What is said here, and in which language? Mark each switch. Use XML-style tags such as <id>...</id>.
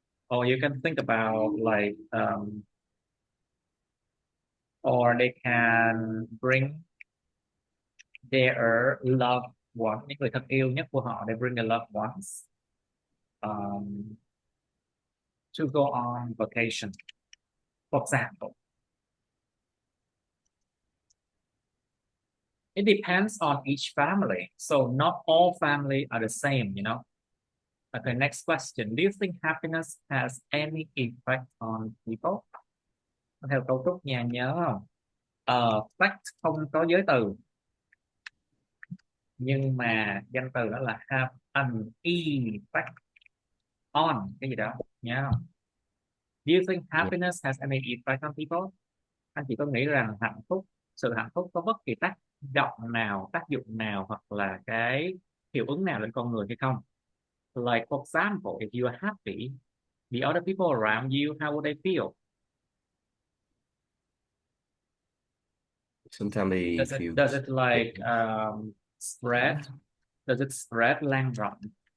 <en>Or you can think about like or they can bring their loved one,</en> <vi>những người thân yêu nhất của họ,</vi> <en>they bring their loved ones um, to go on vacation, for example. It depends on each family, so not all family are the same. Okay, next question. Do you think happiness has any effect on people?</en> <vi>Theo cấu trúc nha, nhớ không? Fact không có giới từ, nhưng mà danh từ đó là</vi> <en>have an effect on</en> <vi>cái gì đó, nhớ không?</vi> <en>Do you think Yeah. happiness has any effect on people?</en> <vi>Anh chị có nghĩ rằng sự hạnh phúc có bất kỳ tác dụng nào hoặc là cái hiệu ứng nào lên con người hay không?</vi> <en>Like for example, if you are happy, the other people around you, how would they feel? Sometimes they Does it feel does it like happy. spread? Does it spread</en> <vi>lan rộng?</vi>